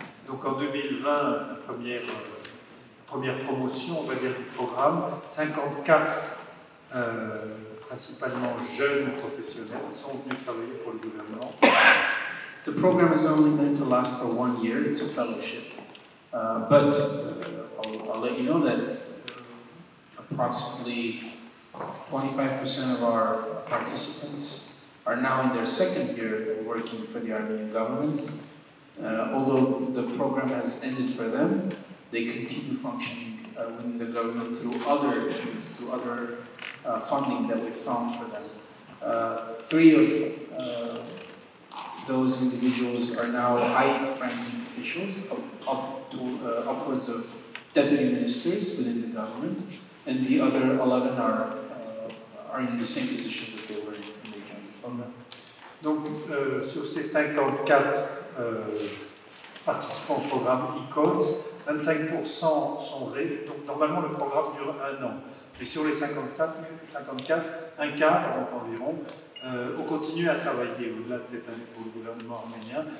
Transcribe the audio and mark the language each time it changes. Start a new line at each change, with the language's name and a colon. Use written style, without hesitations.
French: Donc en 2020, la première promotion, on va dire, du programme, 54 principalement jeunes professionnels sont venus travailler pour le gouvernement.
English: The program is only meant to last for 1 year. It's a fellowship. But I'll let you know that approximately 25% of our participants are now in their second year of working for the Armenian government. Although the program has ended for them, they continue functioning within the government through other means, through other funding that we found for them. 3 of those individuals are now high-ranking officials, up to upwards of deputy ministers within the government, and the other 11 are in the same position that they were in when they joined the program.
French: Donc, sur ces 54 participants au programme e-Codes, 25% sont ré. Donc, normalement, le programme dure 1 an. Mais sur les 54, un quart, donc environ, ont continué à travailler au-delà de cette année pour le gouvernement arménien.